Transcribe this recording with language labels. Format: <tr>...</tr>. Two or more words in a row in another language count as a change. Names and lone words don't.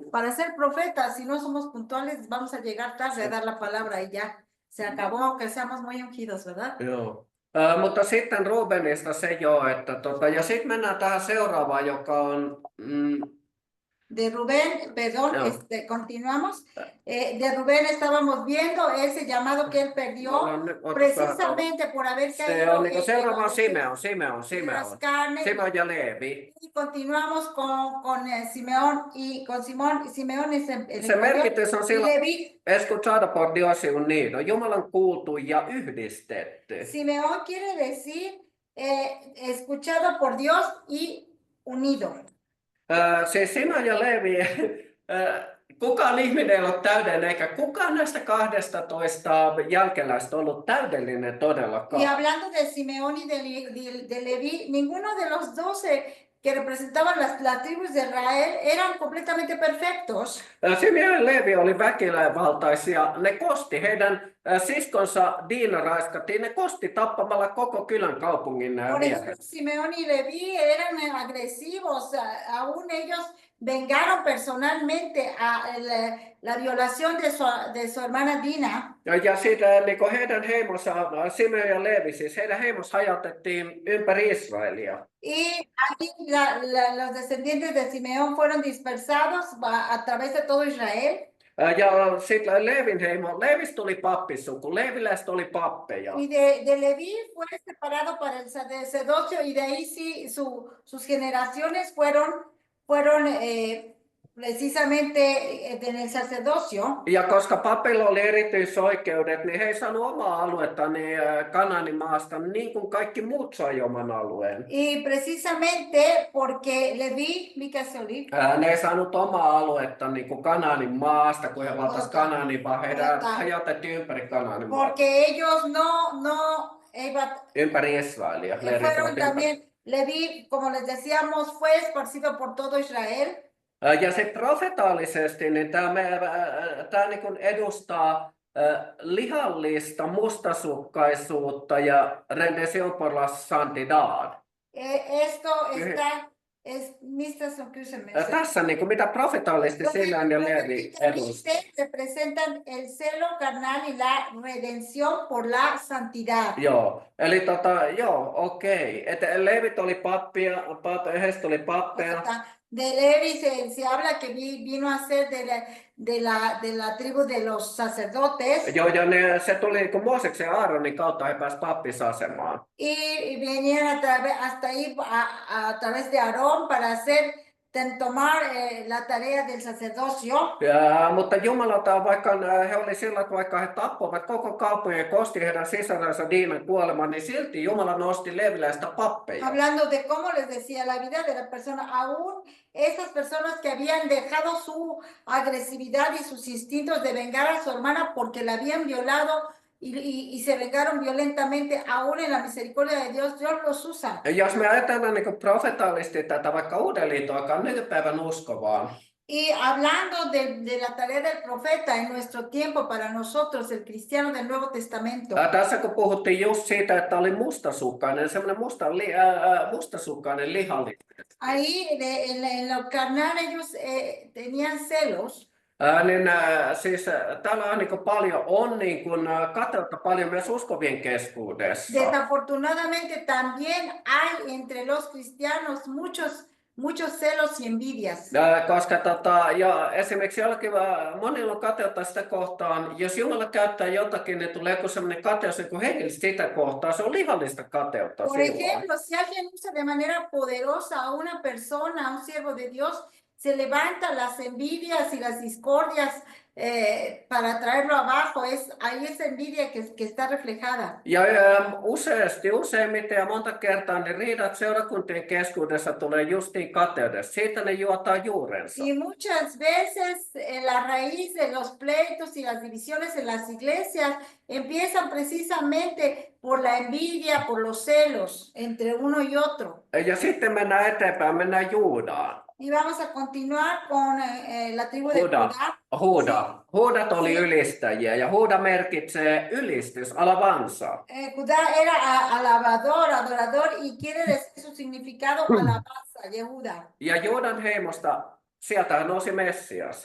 <es>Para ser profetas, si no somos puntuales, vamos a llegar tarde a dar la palabra y ya. Se acabó, aunque seamos muy ungidos, ¿verdad?</es> <fi>Joo. Mutta sitten Rubenista se jo, että ja sitten mennään tähän seuraavaan, joka on...</fi> <es>De Rubén, perdón,</es> <fi>No.</fi> <es>continuamos. De Rubén estábamos viendo ese llamado que él perdió precisamente por haber</es> <fi>Se</fi> <es>caído</es> <fi>on niin seuraava on</fi> <es>en las</es> <fi>Simeon.</fi> <es>carnes.</es> <fi>Simeon ja Leevi.</fi> <es>Y continuamos con Simeón y con Simeón es el</es> <fi>Se merkitys on</fi> <es>y</es> <fi>silloin,</fi> <es>Leví. escuchado por Dios y unido,</es> <fi>Jumalan kuultu ja yhdistetty.</fi> <es>Simeón quiere decir escuchado por Dios y unido.</es> <fi>Siis Simeon ja Leevi, kukaan ihminen ei ole täydellinen, eikä kukaan näistä 12 jälkeläistä ollut täydellinen todellakaan.</fi> <es>Y hablando de Simeón y de Leví, ninguno de los 12 que representaban las tribus de Israel eran completamente perfectos.</es> <fi>Simeon ja Leevi oli väkivaltaisia. Ne kosti heidän siskonsa Diina raiskattiin. Ne kosti tappamalla koko kylän kaupungin</fi> <es>Por eso</es> <fi>miehet.</fi> <es>Simeón y Leví eran agresivos, aún ellos vengaron personalmente a la violación de su hermana Dina.</es> <fi>Ja siitä niin heidän heimonsa, Simeon ja Leevi, siis heidän heimonsa hajautettiin ympäri Israelia.</fi> <es>Y ahí los descendientes de Simeón fueron dispersados a través de todo Israel.</es> <fi>Ja sitten Leevin heimo, Leevistä tuli pappisuku, Leeviläistä oli pappeja.</fi> <es>Y de Leví fue separado para el sacerdocio y de ahí sí sus generaciones fueron precisamente en el sacerdocio.</es> <fi>Ja koska papilla oli erityisoikeudet, niin he ei saanut omaa aluetta niin Kanaanin maasta, niin kuin kaikki muut sai oman alueen.</fi> <es>Y precisamente porque Leví,</es> <fi>mikä se oli? Ne ei saanut omaa aluetta niin kuin Kanaanin maasta, kun he valtasivat Kanaanin, vaan heidän hajotettiin ympäri Kanaanin maata.</fi> <es>Porque ellos</es> <fi>Ympäri Israelia.</fi> <es>fueron también, Leví, como les decíamos, fue esparcido por todo Israel.</es> <fi>Ja sitten profetaalisesti niin tämä niin edustaa lihallista mustasukkaisuutta ja</fi> <es>rendición por la santidad. Esto está,</es> <fi>mistä se on kysymys? Tässä niin kuin, mitä profetaalisesti Simeon ja Leevi edustaa.</fi> <es>Representan el celo carnal y la redención por la santidad.</es> <fi>Joo, eli joo, okei. Että Leevit oli pappia, heistä oli pappeja.</fi> <es>De Levi se habla que vino a ser de la tribu de los sacerdotes.</es> <fi>Joo, ja se tuli niin kuin Mooseksen ja Aaronin kautta, he pääsivät pappisasemaan.</fi> <es>Y vinieron hasta ahí a través de Aarón para tomar la tarea del sacerdocio.</es> <fi>Mutta Jumalalta, vaikka he oli sillä, että vaikka he tappoivat koko kaupungin ja kosti heidän sisarensa Diinan kuoleman, niin silti Jumala nosti leviläistä pappeja.</fi> <es>Hablando de cómo les decía la vida de la persona, aún esas personas que habían dejado su agresividad y sus instintos de vengar a su hermana porque la habían violado, y se vengaron violentamente, aún en la misericordia de Dios los usa.</es> <fi>Jos me ajatellaan niin profetaalisesti tätä vaikka Uuden liiton aikaan nykypäivän uskovaan,</fi> <es>Y hablando de la tarea del profeta en nuestro tiempo para nosotros, el cristiano del Nuevo Testamento.</es> <fi>Tässä kun puhuttiin just siitä, että oli mustasukkainen, semmoinen mustasukkainen lihallinen.</fi> <es>Ahí en lo carnal ellos tenían celos.</es> <fi>Niin siis täällä on niin paljon on niin kuin kateutta paljon myös uskovien keskuudessa.</fi> <es>Desafortunadamente también hay entre los cristianos muchos celos y envidias.</es> <fi>Koska ja esimerkiksi jollakin monilla on kateutta sitä kohtaan, jos Jumala käyttää jotakin, niin tulee joku sellainen kateus niin hengellistä sitä kohtaa, se on lihallista kateutta.</fi> <es>Por ejemplo, si alguien usa de manera poderosa a una persona, a un siervo de Dios, se levanta las envidias y las discordias para traerlo abajo. Ahí esa envidia que está reflejada.</es> <fi>Ja useimmiten ja monta kertaa niin riidat seurakuntien keskuudessa tulee justiin kateudesta. Siitä ne juotaa juurensa.</fi> <es>Y muchas veces la raíz de los pleitos y las divisiones en las iglesias empiezan precisamente por la envidia, por los celos entre uno y otro.</es> <fi>Ja sitten mennään eteenpäin, mennään Juudaan.</fi> <es>Y vamos a continuar con la tribu de Judá.</es> <fi>Huudat oli ylistäjiä ja huuda merkitsee ylistys,</fi> <es>alabanza. Judá era alabador, adorador y quiere decir su significado alabanza, Yehuda.</es> <fi>Ja Juudan heimosta sieltä nousi Messias.</fi>